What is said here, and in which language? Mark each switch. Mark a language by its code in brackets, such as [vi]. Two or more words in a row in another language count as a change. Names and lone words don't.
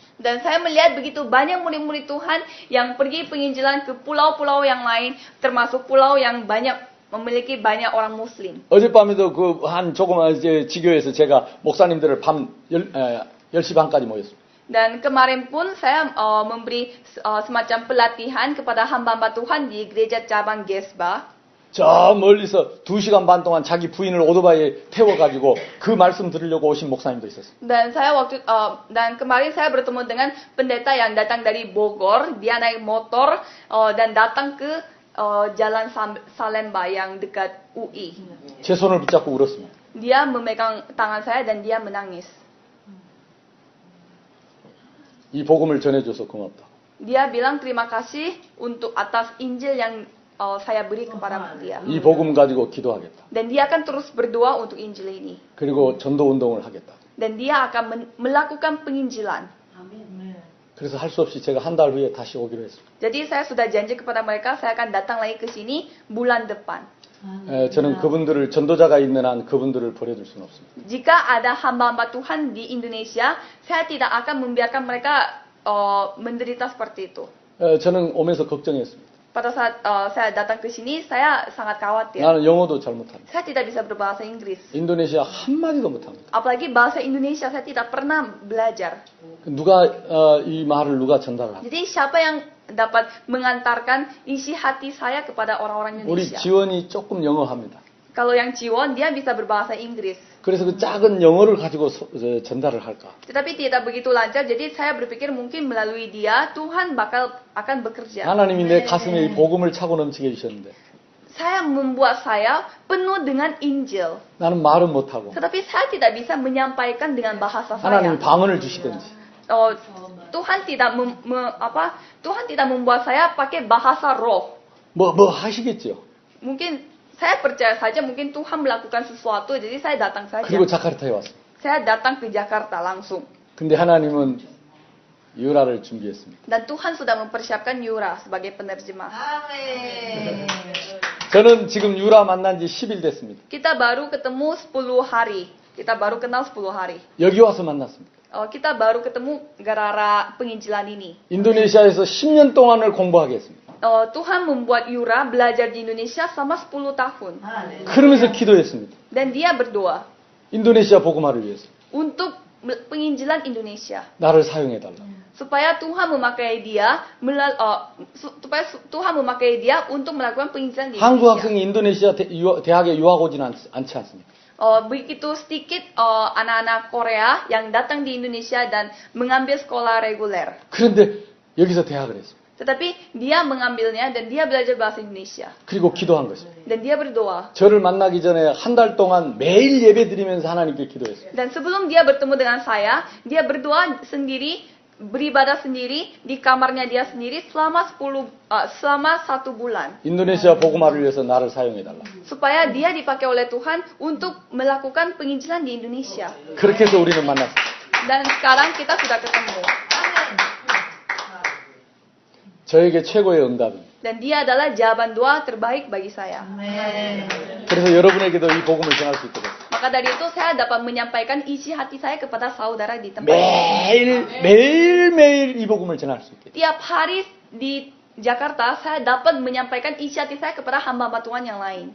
[id] Dan saya melihat begitu banyak murid-murid Tuhan yang pergi penginjilan ke pulau-pulau yang lain, termasuk pulau yang memiliki banyak orang Muslim. [ko] 어젯밤에도 그 한 조그만 이제 지교에서 제가 목사님들을 밤 10시 반까지 모였습니다. [id] Dan kemarin pun saya memberi semacam pelatihan kepada hamba-hamba Tuhan di gereja cabang Gesba. [ko] 저 멀리서 2시간 반 동안 자기 부인을 오토바이에 태워가지고 그 말씀 들으려고 오신 목사님도 있었어요. [id] Dan kemarin saya bertemu dengan pendeta yang datang dari Bogor. Dia naik motor dan datang ke Jalan Salemba yang dekat UI. [ko] 제 손을 붙잡고 울었습니다. [id] Dia memegang tangan saya dan dia menangis. [ko] 이 복음을 전해줘서 고맙다. [id] Dia bilang terima kasih untuk atas Injil yang saya beri kepada dia. [ko] 이 복음 가지고 기도하겠다. [id] Dan dia akan terus berdoa untuk Injil ini. [ko] 그리고 전도 운동을 하겠다. [id] Dan dia akan melakukan penginjilan. [ko] 아멘. 그래서 할 수 없이 제가 한 달 후에 다시 오기로 했습니다. [id] Jadi saya sudah janji kepada mereka saya akan datang lagi ke sini bulan depan. [ko] 저는 그분들을 전도자가 있는 한 그분들을 버려둘 수는 없습니다. [id] Jika ada hamba-hamba Tuhan di Indonesia, saya tidak akan membiarkan mereka menderita seperti itu. [ko] 저는 오면서 걱정했습니다. [id] Pada saat saya datang ke sini, saya sangat khawatir. [ko] 나는 영어도 잘 못합니다. [id] Saya tidak bisa berbahasa Inggris. [ko] 인도네시아 한마디도 못합니다. [id] Apalagi bahasa Indonesia saya tidak pernah belajar. [ko] 누가 이 말을 누가 전달을 합니까? [id] Jadi siapa yang dapat mengantarkan isi hati saya kepada orang-orang [ko] 우리 [id] Indonesia? [ko] 지원이 조금 영어합니다. [id] Kalau yang Ciwon, dia bisa berbahasa Inggris. [ko] 그래서 그 작은 영어를 가지고 전달을 할까? [id] Tetapi tidak begitu lancar, jadi saya berpikir mungkin melalui dia, Tuhan akan bekerja. [ko] 하나님이 내 가슴에 이 복음을 차고 넘치게 해주셨는데 [id] Saya membuat saya penuh dengan Injil. [ko] 나는 말은 못하고 [id] Tetapi saya tidak bisa menyampaikan dengan bahasa [ko] 하나님이 [id] saya. [ko] 방언을 주시든지 [id] Tuhan tidak membuat saya pakai bahasa roh. [ko] 뭐 하시겠죠. [id] Mungkin saya percaya saja mungkin Tuhan melakukan sesuatu, jadi saya datang saja. [ko] 그리고 자카르타에 왔습니다. [id] Saya datang ke Jakarta langsung. [ko] 근데 하나님은 유라를 준비했습니다. [id] Dan Tuhan sudah mempersiapkan Yura sebagai penerjemah. [ko] 아멘. 저는 지금 유라 만난 지 10일 됐습니다. [id] Kita baru ketemu 10 hari. Kita baru kenal 10 hari. [ko] 여기 와서 만났습니다. [id] Kita baru ketemu gara-gara penginjilan ini. [ko] 인도네시아에서 10년 동안을 공부하게 했습니다. [id] Tuhan membuat Yura belajar di Indonesia selama 10 tahun. [ko] 할렐루야. 그러면서 기도했습니다. [id] Dan dia berdoa [ko] 인도네시아 복음화를 위해서. [id] untuk penginjilan Indonesia. [ko] 나를 사용해달라. [id] Supaya Tuhan memakai dia Tuhan memakai dia untuk melakukan penginjilan di [ko] 한국 [id] Indonesia. [ko] 학생이 인도네시아 대학에 유학 오지는 않지 않습니까? [id] Begitu sedikit anak-anak Korea yang datang di Indonesia dan mengambil sekolah reguler. [ko] 그런데 여기서 대학을 했습니다. [id] Tetapi dia mengambilnya dan dia belajar bahasa Indonesia. [ko] 그리고 기도한 것입니다. [id] Dan dia berdoa. [ko] 저를 만나기 전에 한 달 동안 매일 예배 드리면서 하나님께 기도했어요. [id] Dan sebelum dia bertemu dengan saya, dia berdoa sendiri, beribadah sendiri di kamarnya dia sendiri selama 1 bulan. [ko] 인도네시아 복음화를 위해서 나를 사용해달라. [id] Supaya dia dipakai oleh Tuhan untuk melakukan penginjilan di Indonesia. [ko] 그렇게 해서 우리는 만났어요. [id] Dan sekarang kita sudah ketemu. [ko] 저에게 최고의 응답입니다. [id] Dan dia adalah jawaban doa terbaik bagi saya. [ko] 그래서 여러분에게도 이 복음을 전할 수 있게 됐어요. [id] Maka dari itu saya dapat menyampaikan isi hati saya kepada saudara di tempat ini. [ko] 매일매일 이 복음을 전할 수 있게 됐어요. [id] Tiap hari di Jakarta saya dapat menyampaikan isi hati saya kepada hamba-hamba Tuhan yang lain.